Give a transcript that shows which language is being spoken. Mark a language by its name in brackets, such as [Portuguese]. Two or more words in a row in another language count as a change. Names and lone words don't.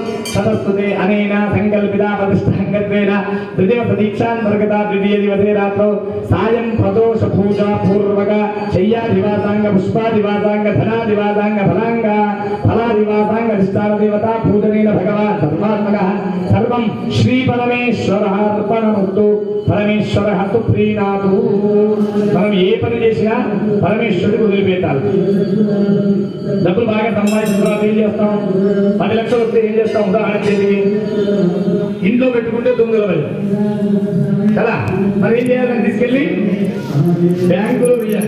[Sanskrit] ततस्तुते अनेन संकल्पिता प्रतिष्ठाङ्गत्वेन द्वितीयप्रतीक्षान्तर्गता द्वितीयदिवसे रात्रौ सायं प्रदोष पूजा पूर्वक शय्यादिवासाङ्ग पुष्पादिवासाङ्ग धनादिवासाङ्ग फलाङ्ग फलादिवासाङ्ग अधिष्ठान देवता पूजनेन भगवान् सर्वात्मकः सर्वं श्री परमेश्वरः अर्पणमस्तु परमेश्वरः सुप्रीणातु [Telugu] మనం ఏ పని చేసినా పరమేశ్వరుడికి వదిలిపెట్టాలి. డబ్బులు బాగా సంపాదించిన తర్వాత ఏం చేస్తాం? 10 లక్షలు వస్తే ఏం చేస్తాం? ఉదాహరణ చేతికి ఇంట్లో పెట్టుకుంటే దొంగల భయం కదా. మరి ఏం చేయాలని తీసుకెళ్ళి బ్యాంకులో వేయాలి.